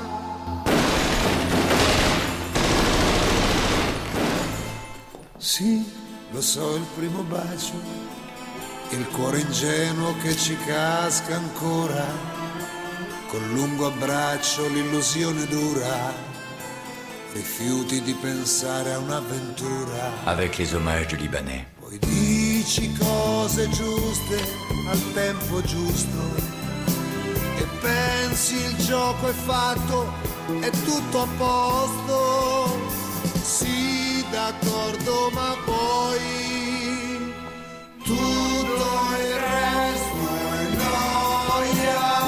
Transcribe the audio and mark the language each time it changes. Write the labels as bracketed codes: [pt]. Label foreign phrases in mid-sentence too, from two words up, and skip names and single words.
[it] Sì, lo so, il primo bacio, il cuore ingenuo che ci casca ancora, col lungo abbraccio l'illusione dura, rifiuti di pensare a un'avventura. [fr] Avec les hommages du Libanais. [it] Poi dici cose giuste al tempo giusto e pensi il gioco è fatto, è tutto a posto. Sì, d'accordo, ma poi tutto il resto è noia.